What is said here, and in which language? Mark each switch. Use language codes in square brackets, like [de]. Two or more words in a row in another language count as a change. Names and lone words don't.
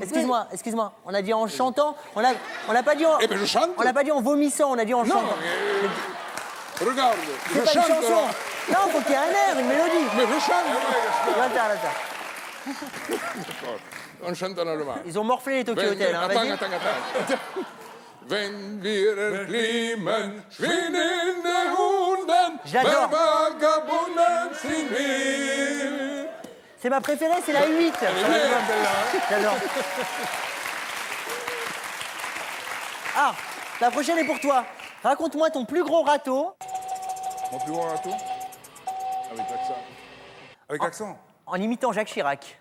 [fr] Excuse-moi. On a dit en chantant. On l'a pas dit en... Eh ben, je chante. On l'a pas dit en vomissant, on a dit en Non, chantant. regarde, C'est je pas une chante. chanson. Non, faut qu'il y ait un air, une mélodie. Mais je chante. Attends. On chante en allemand. Ils ont morflé les Tokyo Hotel. Hein, vas-y. Attends. [de] Wenn wir entglimmen, schwinden die Hunden, [fr] J'adore. [de] Vagabunden sind wir. [fr] C'est ma préférée, c'est la 8. J'adore. Ah, la prochaine est pour toi. Raconte-moi ton plus gros râteau Mon plus grand râteau. Avec l'accent. Avec l'accent. en imitant Jacques Chirac.